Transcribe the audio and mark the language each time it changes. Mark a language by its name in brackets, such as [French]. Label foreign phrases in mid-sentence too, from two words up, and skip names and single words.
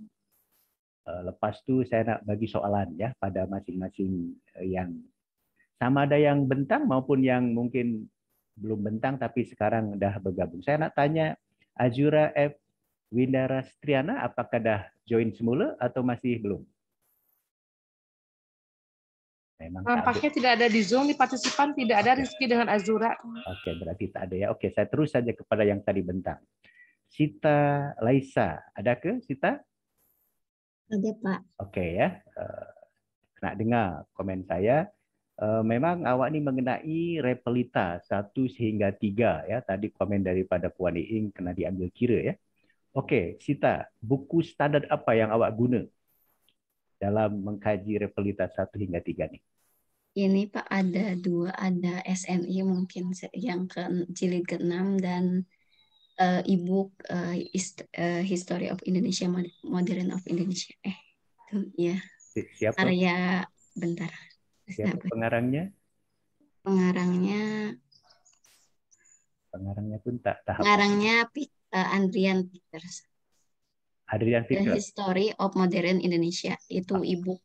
[Malay] Lepas tu saya nak bagi soalan ya pada masing-masing yang sama ada yang bentang maupun yang mungkin belum bentang tapi sekarang dah bergabung. Saya nak tanya Azura F. Windarastriana apakah dah join semula atau masih belum? Memang nampaknya tidak ada di Zoom, di partisipan tidak ada. Rizky dengan Azura. Oke, berarti tak ada ya. Oke, saya terus saja kepada yang tadi bentang. Sita Laisa, ada ke Sita? [Indonesian] Ada Pak. [Malay] Oke ya, nak dengar komen saya. Memang awak ni mengenai repelita 1 hingga 3 ya. Tadi komen daripada Puan Iing kena diambil kira ya. Oke, Sita, buku standar apa yang awak guna dalam mengkaji repelita 1 hingga 3 ni? [Indonesian] Ini Pak ada 2, ada SNI mungkin yang jilid ke-6 dan e-book History of Indonesia, Modern of Indonesia. [Malay] Itu ya. Siapa? [Indonesian] Karya bentar. [Malay] Siapa pengarangnya? Pengarangnya pun tak tahu. [Indonesian] Pengarangnya Andrian Peters. Adrian The Peters. History of Modern Indonesia. Itu e-book.